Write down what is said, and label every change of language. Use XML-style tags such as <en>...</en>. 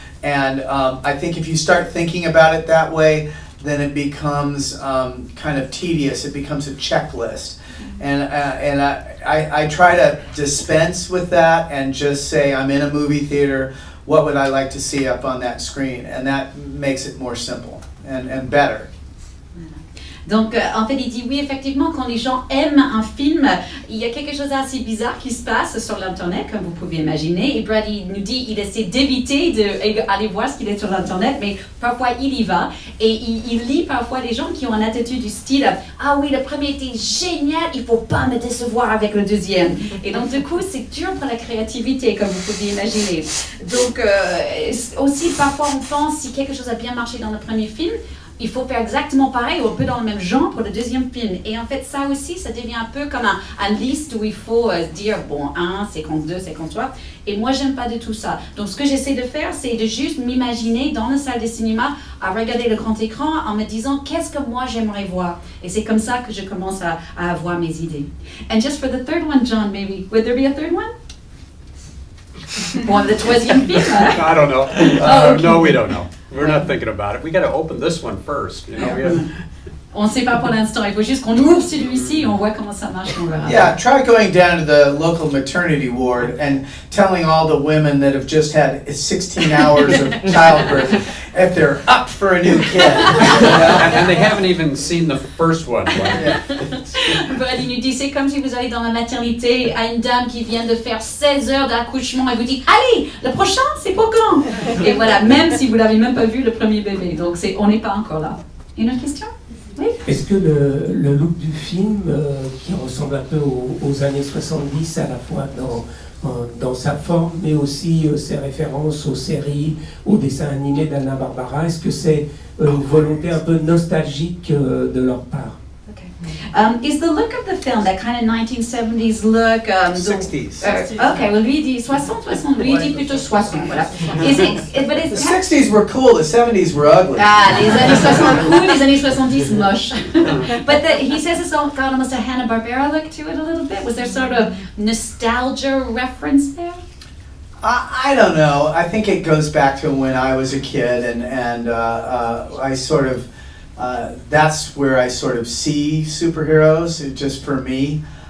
<en>And I think if you start thinking about it that way, then it becomes kind of tedious. It becomes a checklist. And I try to dispense with that and just say, I'm in a movie theater, what would I like to see up on that screen? And that makes it more simple and better.</en> <fr>Donc, en fait, il dit oui, effectivement, quand les gens aiment un film, il y a quelque chose d'assez bizarre qui se passe sur l'Internet, comme vous pouvez imaginer. Et Brady nous dit il essaie d'éviter d'aller voir ce qu'il est sur l'Internet, mais parfois il y va. Et il lit parfois les gens qui ont une attitude du style « Ah oui, le premier était génial, il ne faut pas me décevoir avec le deuxième. » Et donc, du coup, c'est dur pour la créativité, comme vous pouvez imaginer. Donc, aussi, parfois, on pense si quelque chose a bien marché dans le premier film, il faut faire exactement pareil ou un peu dans le même genre pour le deuxième film. Et en fait, ça aussi, ça devient un peu comme un liste où il faut dire, bon, 1, séquence 2, séquence 3. Et moi, j'aime pas du tout ça. Donc, ce que j'essaie de faire, c'est de juste m'imaginer dans la salle de cinéma à regarder le grand écran en me disant, qu'est-ce que moi j'aimerais voir? Et c'est comme ça que je commence à avoir mes idées.</fr> <en>And just for the third one, John, maybe, would there be a third one?</en> <fr>Bon, le troisième film?</fr> <en>I don't know. Okay. No, we don't know. We're not thinking about it. We got to open this one first. You know,</en> <fr>On ne sait pas pour l'instant. Il faut juste qu'on ouvre celui-ci et on voit comment ça marche. On verra.</fr> <en>Yeah, try going down to the local maternity ward and telling all the women that have just had 16 hours of childbirth if they're up for a new kid. and they haven't even seen the first one.</en> <fr>Brady nous dit, c'est comme si vous allez dans la maternité à une dame qui vient de faire 16 heures d'accouchement et vous dit, allez, le prochain, c'est pour quand? Et voilà, même si vous l'avez même pas vu le premier bébé. Donc on n'est pas encore là. Une autre question? Oui. Est-ce que le look du film, qui ressemble un peu aux années 70, à la fois dans dans sa forme, mais aussi ses références aux séries, aux dessins animés d'Hanna-Barbera. Est-ce que c'est une volonté un peu nostalgique de leur part?</fr> <en>Is the look of the film that kind of 1970s look? 60s. Okay, well,</en> <fr>lui dit 60, lui dit plutôt 60, voilà.</fr> <en>But The it's 60s were cool, the 70s were ugly.</en> <fr>Ah, les années 60 cool, les années 70 moche.</fr> <en>But he says it's got almost a Hanna-Barbera look to it a little bit. Was there sort of nostalgia reference there? I don't know. I think it goes back to when I was a kid, and I sort of, that's where I sort of see superheroes, just for me.</en>